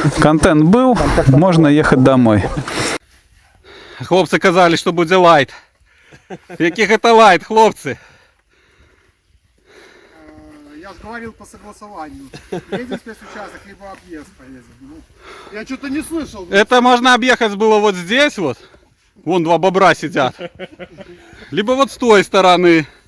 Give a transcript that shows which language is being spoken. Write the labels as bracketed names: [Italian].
[Russian] Контент был, можно ехать домой. [Ukrainian] Хлопці казали, що буде лайт. Яких це лайт, хлопці? [Russian] Я же говорил по согласованию. Едем спецучасток, либо объезд поедем. Ну, я что-то не слышал. Это можно объехать было вот здесь вот. Вон два бобра сидят. Либо вот с той стороны.